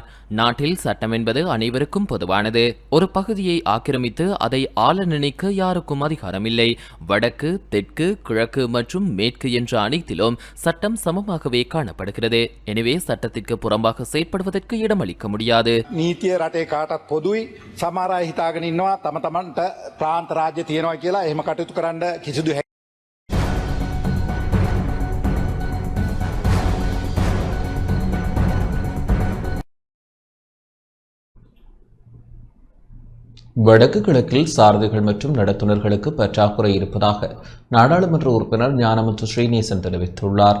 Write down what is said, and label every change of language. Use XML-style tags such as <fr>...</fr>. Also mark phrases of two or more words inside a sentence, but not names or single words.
<ta>நாட்டில் சட்டம் என்பது அனைவருக்கும் பொதுவானது. ஒரு பகுதியை ஆக்கிரமித்து அதை ஆள நினைக்க யாருக்கும் அதிகாரமில்லை. வடக்கு, தெற்கு, கிழக்கு மற்றும் மேற்கு என்ற அனைத்திலும் சட்டம் சமமாகவே காணப்படுகிறது. எனவே சட்டத்திற்கு புறம்பாக செயற்படுவதற்கு இடமளிக்க முடியாது.</ta> <si>நீதிய රටේ කාටත් පොදුයි. සමහර අය හිතාගෙන ඉන්නවා තම තමන්ට ප්‍රාන්ත රාජ්‍ය තියෙනවා කියලා එහෙම කටයුතු කරන්න කිසිදු</si> <ta>வடக்கு கிழக்கில் சாரதிகள் மற்றும் நடத்துனர்களுக்கு பற்றாக்குறை இருப்பதாக நாடாளுமன்ற உறுப்பினர் ஞானமுத்து ஸ்ரீநேசன் தெரிவித்துள்ளார்.</ta>